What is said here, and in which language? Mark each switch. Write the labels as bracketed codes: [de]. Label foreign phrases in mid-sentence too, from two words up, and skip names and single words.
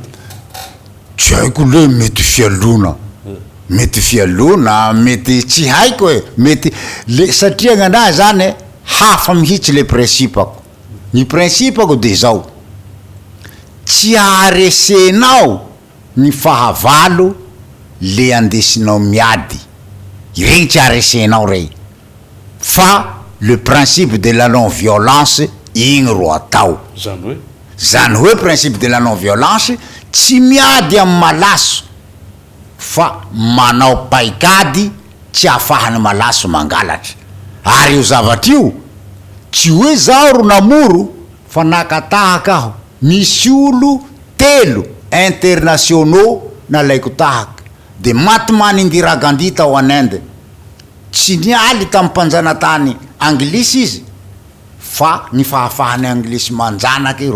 [mg] tsy haiko le mety fialona mety fialona mety tsy haiko e mety le satria gn'anahy zany hafa mihitsy le principako ny principako de zao tsy aresenao ny fahavalo le andesinao miady regny tsy aresenao regny fa le [fr] principe de la non violence [mg] igny ro atao zany hoe [fr] principe de la non violence [mg] tsy miady amin'ny malaso fa manao paikady tsy ahafahany malaso mangalatra ary io zavatra io tsy hoe zaho ro namoro fa nakatahaka aho misy olo 3 internationaux nalaiko tahaka de Mahatma Indira Gandhi tao [fr] en Inde [mg] tsy nialy tamin'ny mpanjanatany anglisy izy fa ny fahafahany anglisy manjanaky ro